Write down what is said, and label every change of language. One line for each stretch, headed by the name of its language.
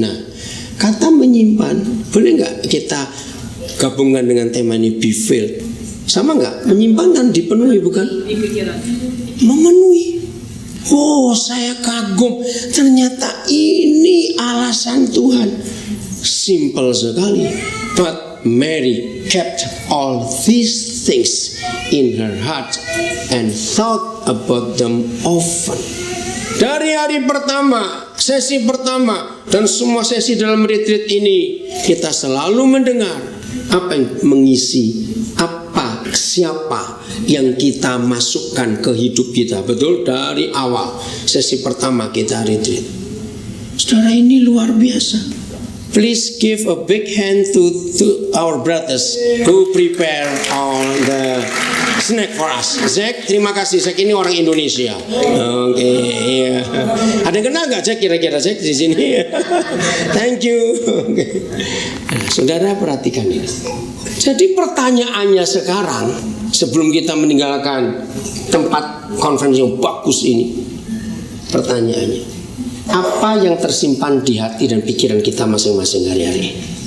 Indonesian: Nah, kata menyimpan, boleh nggak kita gabungkan dengan tema ini,
English: be filled?
Indonesian: Sama nggak? Menyimpan kan dipenuhi, bukan? Memenuhi. Oh, saya kagum. Ternyata ini alasan Tuhan. Simple sekali.
English: But Mary kept all these things in her heart and thought about them often.
Indonesian: Dari hari pertama, sesi pertama, dan semua sesi dalam retreat ini, kita selalu mendengar apa yang mengisi, apa, siapa yang kita masukkan ke hidup kita. Betul, dari awal sesi pertama kita retreat. Saudara, ini luar biasa.
English: Please give a big hand to our brothers who prepare all the snack for us.
Indonesian: Zack, terima kasih. Zack ini orang Indonesia. Oke, iya. Ada yang kenal nggak Zack kira-kira Zack di sini?
English: Thank you. Okay.
Indonesian: Nah, saudara perhatikan ini. Jadi pertanyaannya sekarang, sebelum kita meninggalkan tempat konferensi yang bagus ini, pertanyaannya, apa yang tersimpan di hati dan pikiran kita masing-masing hari-hari?